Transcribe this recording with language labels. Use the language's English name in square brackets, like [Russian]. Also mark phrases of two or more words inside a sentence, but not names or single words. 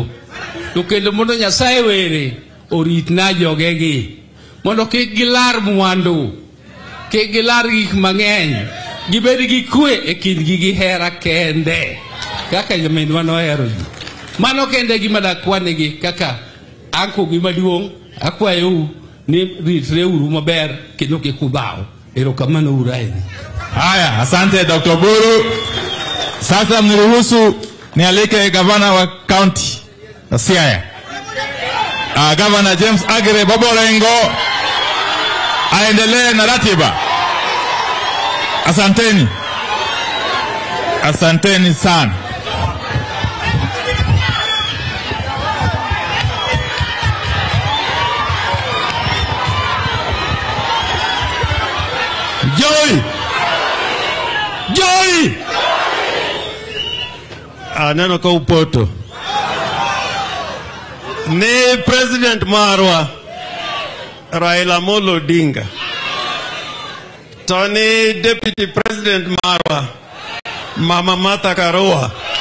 [Luo (Kenya and Tanzania)] To kendo mondo Nyasaye were oritna jogegi mondo kik gilar mwandu, kik gilar gik mang'eny, gibed gi kwe e kindgi gi hera kende kaka jaminwa nohero ji. Mano kende gima dakwanegi kaka anko gima duong'. Akwayo ni ritre uru maber kendo kik udhaw. Erokamano uru ahinya. [Swahili] Haya, asante Dr. Buru. Sasa mniruhusu nialike gavana wa county ya Siaya, Governor James Agire Boborengo aendelee na ratiba. Asanteni. Asanteni sana. [English] Joy! [Luo (Kenya and Tanzania)] Neno ka upoto. Ni President Marwa Raila Molo Odinga. Tony [English] Deputy President [Luo (Kenya and Tanzania)] Marwa Mama Martha Karua.